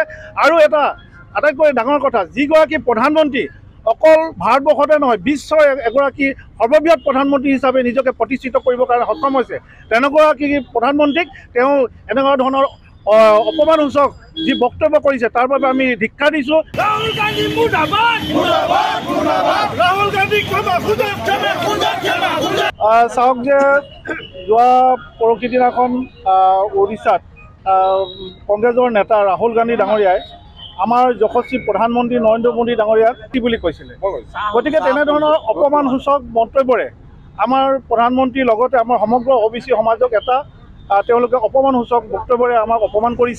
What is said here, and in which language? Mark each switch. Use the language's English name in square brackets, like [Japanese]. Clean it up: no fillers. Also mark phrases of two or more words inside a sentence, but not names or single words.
[Assamese] আৰু এটা আটাইতকৈ ডাঙৰ কথা, যিগৰাকী প্ৰধানমন্ত্ৰী অকল ভাৰতবৰ্ষতে নহয় বিশ্বৰ এগৰাকী সৰ্ববৃহৎ প্ৰধানমন্ত্ৰী হিচাপে নিজকে প্ৰতিষ্ঠিত কৰিবৰ কাৰণে সক্ষম হৈছে, তেনেগৰাকী প্ৰধানমন্ত্ৰীক তেওঁ এনেকুৱা ধৰণৰ অপমানসূচক যি বক্তব্য কৰিছে তাৰ বাবে আমি ধিক্ষা দিছোঁ। [Hindi] राहुल गांधी मुर्दाबाद मुर्दाबाद मुर्दाबाद राहुल गांधी क्षमा खुदा क्षमा खुदा क्षमा खुदा [Assamese] চাওক যে যোৱা পৰহি দিনাখন ওড়িশাত কংগ্ৰেছৰ নেতা ৰাহুল গান্ধী ডাঙৰীয়াই আমাৰ যশস্বী প্ৰধানমন্ত্ৰী নৰেন্দ্ৰ মোদী ডাঙৰীয়াক কি বুলি কৈছিলে। গতিকে তেনেধৰণৰ অপমানসূচক মন্তব্যৰে আমাৰ প্ৰধানমন্ত্ৰীৰ লগতে আমাৰ সমগ্ৰ OBC সমাজক এটা তেওঁলোকে অপমানসূচক বক্তব্যৰে আমাক অপমান কৰিছে।